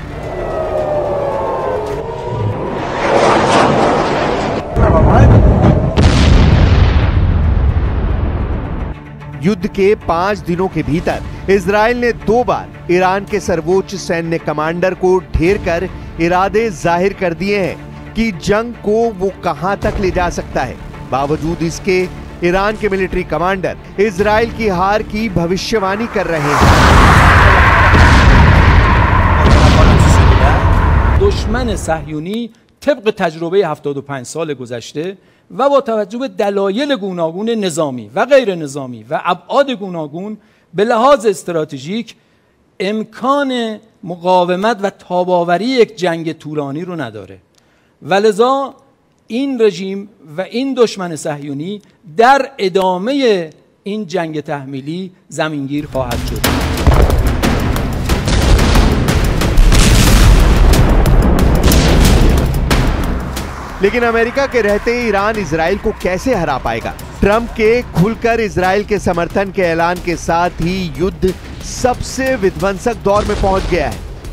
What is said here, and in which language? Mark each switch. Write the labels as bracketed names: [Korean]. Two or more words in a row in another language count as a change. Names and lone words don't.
[Hindi] युद्ध के 5 दिनों के भीतर इजराइल ने 2 बार ईरान के सर्वोच्च सैन्य कमांडर को ढेर कर इरादे जाहिर कर दिए हैं कि जंग को वो कहां तक ले जा सकता है। बावजूद इसके ईरान के [English] military commander [Hindi] इजराइल की हार की भविष्यवाणी कर रहे हैं। [Persian] दुश्मन صهیونی طبق تجربه 75 سال گذشته و با توجه به دلایل گوناگون نظامی و غیر نظامی و ابعاد گوناگون به لحاظ استراتژیک امکان مقاومت و تاب‌آوری یک جنگ طولانی رو نداره و لذا این رژیم و این دشمن صهیونی در ادامه این جنگ تحمیلی زمینگیر خواهد شد. [Hindi] लेकिन अमेरिका के रहते ईरान इजराइल को कैसे हरा पाएगा? ट्रंप के खुलकर इजराइल के समर्थन के ऐलान के साथ ही युद्ध सबसे विध्वंसक दौर में पहुंच गया है।